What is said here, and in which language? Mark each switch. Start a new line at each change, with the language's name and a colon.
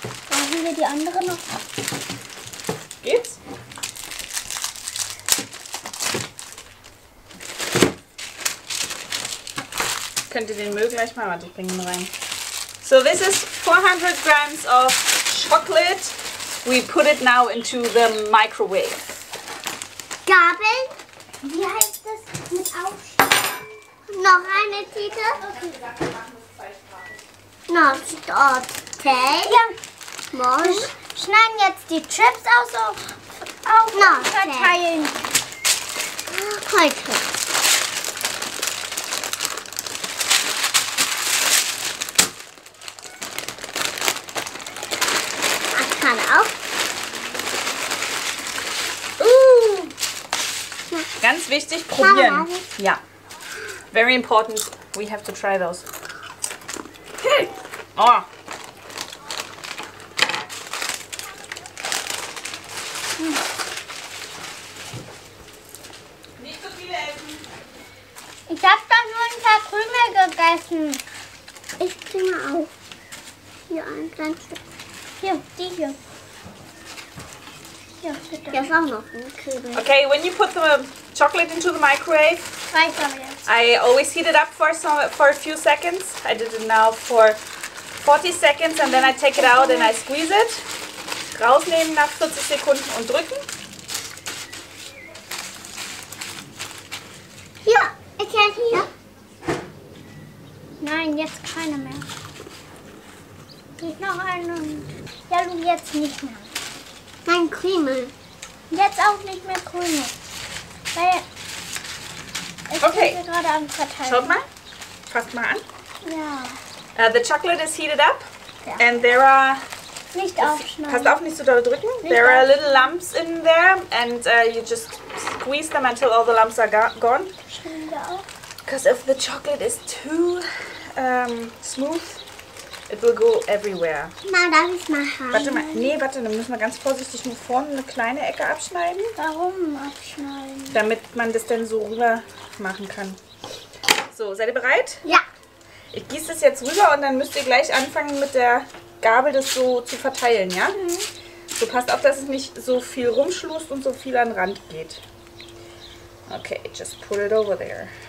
German: Brauchen wir die andere noch? Geht's? Könnt ihr den Müll gleich mal? Warte, ich bringe ihn rein.
English: So this is 400 grams of chocolate. We put it now into the microwave.
German: Gabel? Wie heißt das mit Aufschneiden? Noch eine Tüte? Okay, wir machen das 2 Noch okay. Ja. Wir schneiden jetzt die Chips auf und verteilen. Heute. Kann auch. Ganz wichtig, probieren. Ja.
English: Very important. We have to try those. Oh.
German: Nicht so viele essen. Ich habe doch nur ein paar Krümel gegessen. Ich bringe auch. Hier ein kleines Stück. Hier, die hier. Hier, bitte. Hier ist auch noch ein Kübel.
English: Okay, when you put the chocolate into the microwave, I always heat it up for a few seconds. I did it now for 40 seconds and then I take it out and I squeeze it.
German: Rausnehmen nach 40 Sekunden und drücken. Hier, ich kann hier. Nein, jetzt keine mehr. Nicht noch einen. Ja, du jetzt nicht mehr. Nein, Krümel. Jetzt auch nicht mehr Krümel. Weil ich bin gerade am Verteilen. Schaut mal. Fasst mal an. Ja.
English: The chocolate is heated up and there are...
German: Nicht aufschneiden. Passt auf, nicht so doll drücken.
English: There are little lumps in there and you just squeeze them until all the lumps are gone. Because if the chocolate is too smooth, it will go everywhere.
German: Na, darf ich mal haben? Warte mal, nee, warte, dann müssen wir ganz vorsichtig nur vorne eine kleine Ecke abschneiden. Warum abschneiden? Damit man das dann so rüber machen kann. So, seid ihr bereit? Ja. Ich gieße das jetzt rüber und dann müsst ihr gleich anfangen mit der Gabel das so zu verteilen, ja? So, passt auf, dass es nicht so viel rumschlust und so viel an den Rand geht.
English: Okay, just put it over there.